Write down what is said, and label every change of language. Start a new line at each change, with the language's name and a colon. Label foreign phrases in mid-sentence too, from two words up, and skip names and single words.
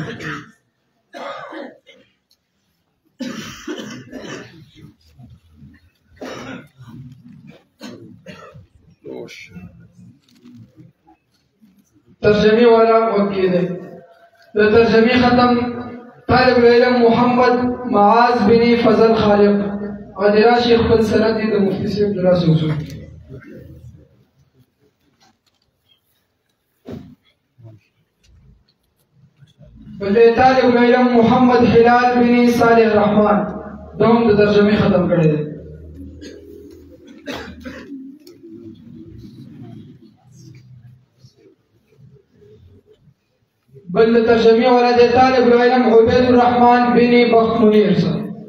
Pashto: ترجمه والا وکی دی. د ترجمه ختم طالب العلم محمد معاذ بن فضل خالق او د راشي خپل سند د مفتی صاحب دراسه وسو. بل طالب العلم محمد هلال بن صالح رحمان دوم د ترجمه ختم کړی دی. بل ترجمه ولد طالب العلم عبید الرحمن بن بخت منیر صاحب.